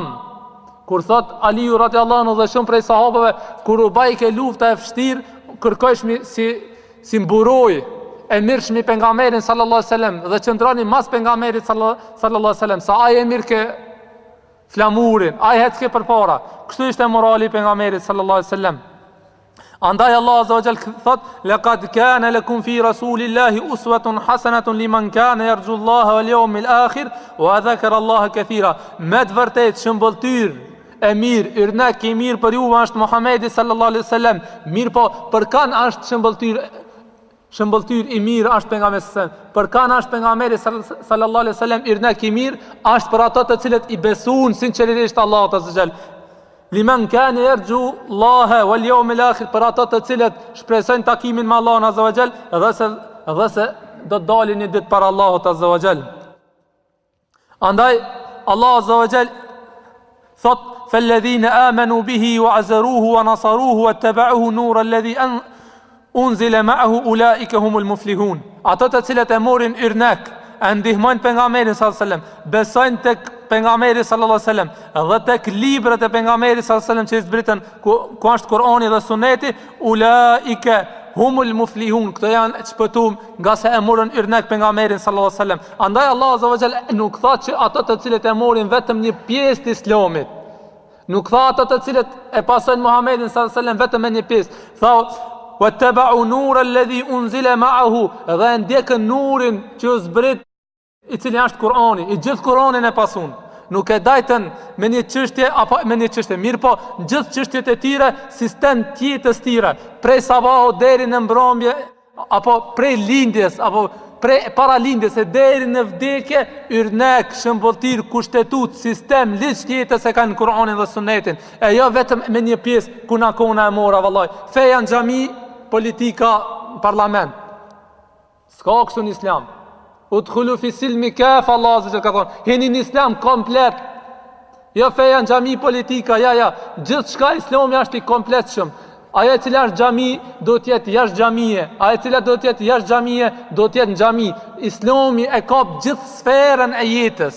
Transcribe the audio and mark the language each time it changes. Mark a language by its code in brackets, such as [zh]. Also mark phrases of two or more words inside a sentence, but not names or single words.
[sq] Kur thot Aliu [ar] رضي الله عنه [sq] dhe shumë prej sahabëve, kur u bajke lufta e vështirë, kërkojshmi si mburoj e mirëshmi pejgamberin [ar] صلى الله عليه وسلم [sq] dhe qëndroni mas pejgamberit [ar] صلى الله عليه وسلم, [sq] sa ai e mirë ke flamurin, ai hecke përpara. Kështu ishte morali pejgamberit [ar] صلى الله عليه وسلم. [sq] Andaj Allah [ar] عز وجل [sq] thot [ar] لقد كان لكم في رسول الله أسوة حسنة لمن كان يرجو الله واليوم الآخر وذكر الله كثيرا. [sq] Me të vërtet shëmbëltyr e mirë, yrnek i mirë për juve është Muhamedi [ar] صلى الله عليه وسلم. [sq] Mirë po, për kanë është shëmbëltyr i mirë është pejgamberi [ar] صلى الله عليه وسلم. [sq] Për kanë është pejgamberi [ar] صلى الله عليه وسلم [sq] yrnek i mirë është për ato të cilët i besojnë sinqerisht Allahut [ar] عز وجل. لمن كان يرجو الله واليوم الآخر, [sq] për ato të cilët shpresojnë takimin me Allahun [ar] عز وجل [sq] dhe se do të dalin një ditë para Allahut [ar] عز وجل. [sq] Andaj Allah [ar] عز وجل [sq] thot [ar] فالذين آمنوا به وعزروه ونصروه واتبعوه نور الذي أنزل معه أولئك هم المفلحون. [sq] Ato të cilët e morin yrnek, e ndihmojnë pejgamberin [ar] صلى الله عليه وسلم, [sq] besojnë tek pejgamberi [ar] صلى الله عليه وسلم [sq] dhe tek librat e pejgamberit [ar] صلى الله عليه وسلم [sq] që zbritën ku është Kur'ani dhe Suneti, [ar] أولئك هم المفلحون. [sq] Këto janë çpëtuar nga se e morën yrnek pejgamberin [ar] صلى الله عليه وسلم. [sq] Andaj Allah [ar] عز وجل [sq] nuk tha që ato të cilët e morin vetëm një pjesë të Islamit. Nuk tha ato të cilët e pasojnë Muhamedit [ar] صلى الله عليه وسلم [sq] vetëm me një pjesë. [ar] Tha واتبعوا النور الذي أنزل معه, [sq] dhe ndjekën nurin që zbrit i cili është Kur'ani, i gjithë Kur'anin e pasun. Nuk e dajtën me një çështje apo me një çështje, mirë po gjithë çështjet e tjera, sistem tjetës tjera, prej sabahut deri në mbrëmje apo prej lindjes apo prej paralindjes e deri në vdekje, yrnek, shëmbulltir, kushtetut, sistem, ligj tjetës e kanë Kur'anin dhe Sunetin. E jo vetëm me një pjesë ku na kona e mora vallaj. Feja në xhami, politika parlament. S'ka kështu në Islam. [ar] ادخلوا في السلم كافة, [sq] Allah [ar] عز وجل [sq] ka thonë, hini në Islam komplet. Jo feja në xhami, politika, ja. Gjithçka Islami është i kompletshëm. Ajo e cila është xhami do të jetë jashtë xhamie, ajo e cila do të jetë jashtë xhamie do të jetë në xhami. Islami e kap gjithë sferën e jetës.